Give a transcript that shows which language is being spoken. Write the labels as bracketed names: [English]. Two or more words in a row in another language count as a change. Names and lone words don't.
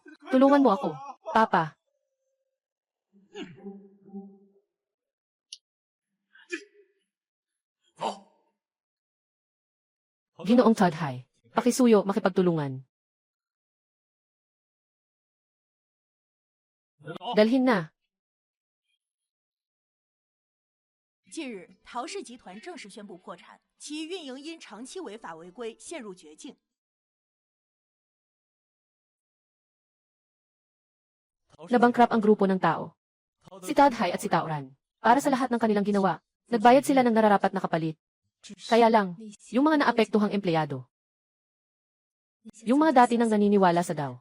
[Filipino] Tulungan mo ako. Papa. Ginoong Todhai. Pakisuyo, makipagtulungan. Dalhin na. [Chinese] 近日，陶氏集团正式宣布破产，其运营因长期违法违规陷入绝境。 [Filipino] Nabankrupt ang grupo ng tao. Si Todhai at si Taoran. Para sa lahat ng kanilang ginawa, nagbayad sila ng nararapat na kapalit. Kaya lang, yung mga naapektuhang empleyado. Yung mga dati nang naniniwala sa Dow.